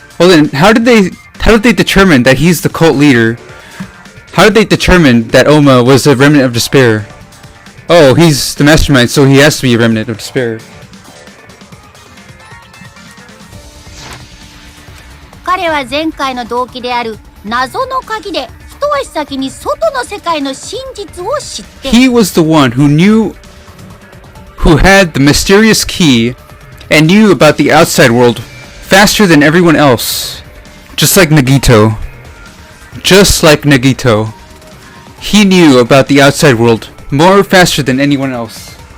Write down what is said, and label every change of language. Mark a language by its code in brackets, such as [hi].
[en] Well then, how did they determine that he's the cult leader? How did they determine that Oma was a remnant of despair? Oh, he's the mastermind, so he has to be a remnant of despair. [ja] 彼は前回の動機である謎の鍵で一足先に外の世界の真実を知って [en] He was the one who had the mysterious key and knew about the outside world faster than everyone else. Just like Nagito. Just like Nagito. He knew about the outside world more faster than anyone else.